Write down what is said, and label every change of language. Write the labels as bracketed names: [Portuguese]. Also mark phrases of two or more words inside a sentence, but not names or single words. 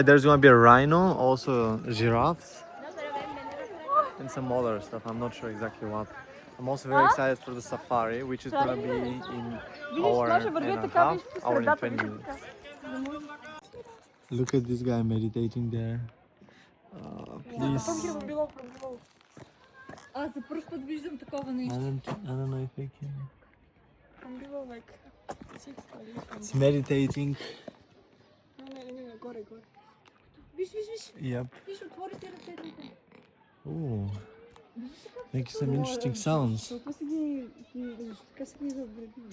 [English] There's gonna be a rhino, also giraffes, and some other stuff. I'm not sure exactly what. I'm also very excited for the safari, which is gonna be in hour and a half, hour and 20 minutes. Look at this guy meditating there. Please. [Bulgarian] За първ път виждам такова [English] I [Bulgarian] нещо. [English] don't know if I can. [Bulgarian] Там било like 6 [English] It's meditating. [Bulgarian] Не, горе. Виж. [English] Yep. [Bulgarian] Виж, отвори си ръцете. Ooh. [English] Makes some interesting sounds. [Bulgarian] Толкова си ги... Така си ги забредили.